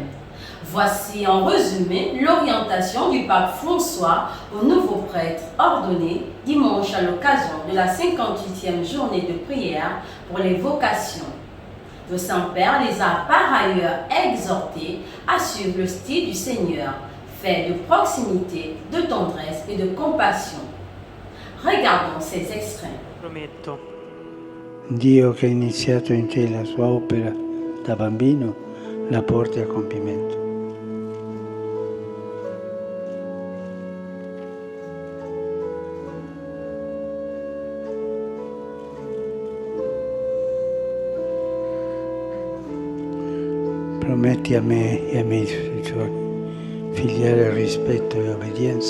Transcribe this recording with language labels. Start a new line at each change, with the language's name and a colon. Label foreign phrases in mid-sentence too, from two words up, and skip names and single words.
French: Voici en résumé l'orientation du pape François aux nouveaux prêtres ordonnés dimanche à l'occasion de la 58e journée de prière pour les vocations. Le Saint-Père les a par ailleurs exhortés à suivre le style du Seigneur, fait de proximité, de tendresse et de compassion. Regardons ces extraits.
Italian: Prometto. Dio che ha iniziato in te la sua opera da bambino, la porti a compimento. Prometti a me e ai miei successori filiale rispetto e obbedienza.